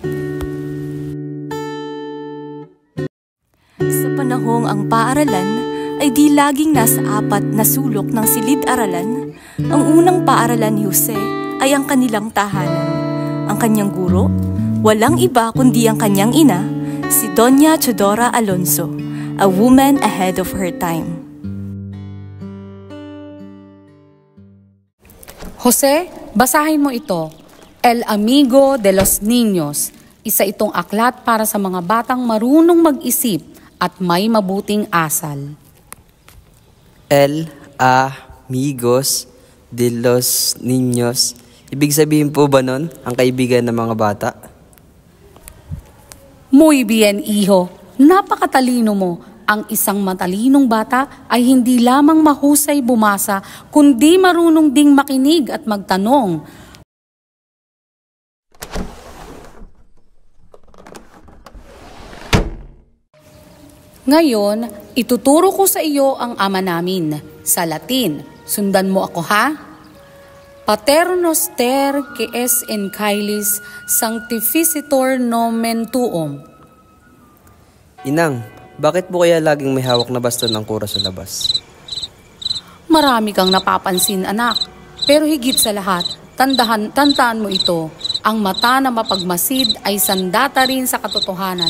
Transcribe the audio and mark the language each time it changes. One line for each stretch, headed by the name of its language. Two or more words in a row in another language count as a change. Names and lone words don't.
Filipino: Sa panahong ang paaralan ay di laging nasa apat na sulok ng silid-aralan, ang unang paaralan ni Jose ay ang kanilang tahanan. Ang kanyang guro, walang iba kundi ang kanyang ina, si Doña Teodora Alonso,
English: a woman ahead of her time.
Filipino: Jose, basahin mo ito. El Amigo de los Niños. Isa itong aklat para sa mga batang marunong mag-isip at may mabuting asal. El Amigos de los Niños. Ibig sabihin po ba nun, ang kaibigan ng mga bata?
Spanish: Muy bien, hijo.
Filipino: Napakatalino mo. ang isang matalinong bata ay hindi lamang mahusay bumasa, kundi marunong ding makinig at magtanong. Ngayon, ituturo ko sa iyo ang ama namin. Sa Latin, sundan mo ako ha?
Latin: Pater noster que es in caelis sanctificitor nomen tuum.
Filipino: Inang, bakit po kaya laging may hawak na baston ng kura sa labas? Marami kang napapansin, anak. Pero higit sa lahat, tandaan mo ito. Ang mata na mapagmasid ay sandata rin sa katotohanan.